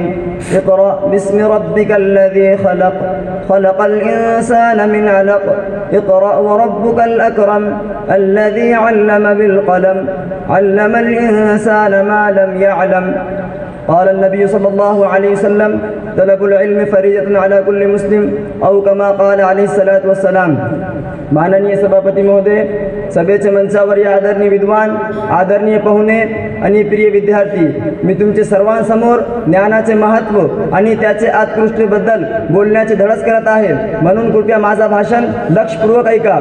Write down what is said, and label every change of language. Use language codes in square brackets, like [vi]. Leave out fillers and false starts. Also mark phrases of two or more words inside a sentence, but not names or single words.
[ar] اقرأ باسم ربك الذي خلق، خلق الإنسان من علق، اقرأ وربك الأكرم، الذي علم بالقلم، علم الإنسان ما لم يعلم. قال نبي صلى الله عليه وسلم، طلب العلم فريضة على كل مسلم، أو كما قال عليه الصلاة والسلام. [mr] माननीय सभापती महोदय, सभेच्या मंचावर या आदरणीय विद्वान, आदरणीय पाहुणे आणि प्रिय विद्यार्थी, मी तुमचे सर्वांसमोर ज्ञानाचे महत्त्व आणि त्याचे उत्कृष्टतेबद्दल बोलण्याचे धडस करत आहे, म्हणून कृपया माझा भाषण लक्षपूर्वक ऐका।